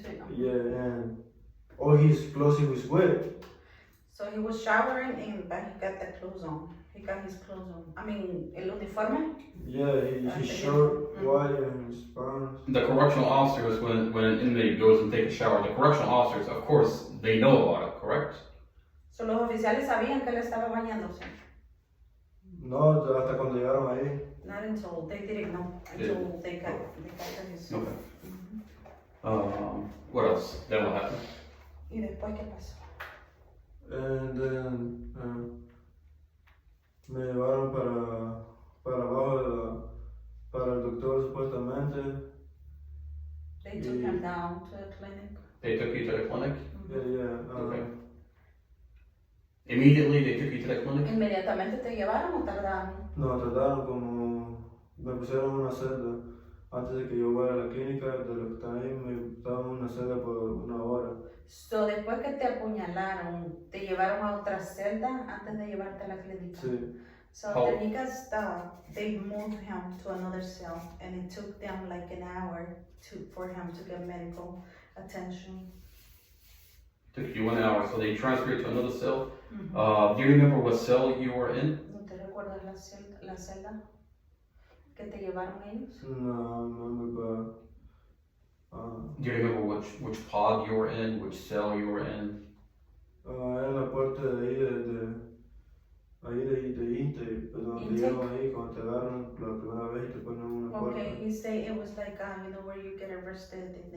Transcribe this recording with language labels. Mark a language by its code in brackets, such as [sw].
[en] Yeah, and all his clothes he was wet. So he was showering but he got the clothes on. He got his clothes on. I mean, [es] el uniforme? [en] Yeah, his shirt, white, and his pants. The correctional officers, when an inmate goes and takes a shower, the correctional officers, of course, they know about it, correct? [es] So los oficiales sabían que él estaba bañándose. No, hasta cuando llegaron ahí. [en] Not until they didn't know until they got his. Okay. What else? Then what happened? [es] ¿Y después qué pasó? [en] And then [es] me llevaron para abajo para el doctor supuestamente. [en] They took him down to the clinic. They took you to the clinic? Yeah. Okay. Immediately they took you to the clinic? [es] ¿Inmediatamente te llevaron o tardaron? No, trataron me pusieron en una celda. Antes de que yo fuera a la clínica, de lo que estaba ahí, me estaban en una celda por 1 hora. So, después que te apuñalaron, ¿te llevaron a otra celda antes de llevarte a la clínica? Sí. [en] So, the niggas, they moved him to another cell, and it took them like an hour for him to get medical attention. Took you 1 hour, so they transferred you to another cell. Mm-hmm. Do you remember what cell you were in? [es] ¿No te recuerdas la celda que te llevaron ellos? No, [en] Do you remember which pod you were in, which cell you were in? [es] en la puerta de Inmate, donde llegan ahí cuando te agarran la primera vez y te ponen una puerta. [en] Okay, he said it was like, where you get arrested.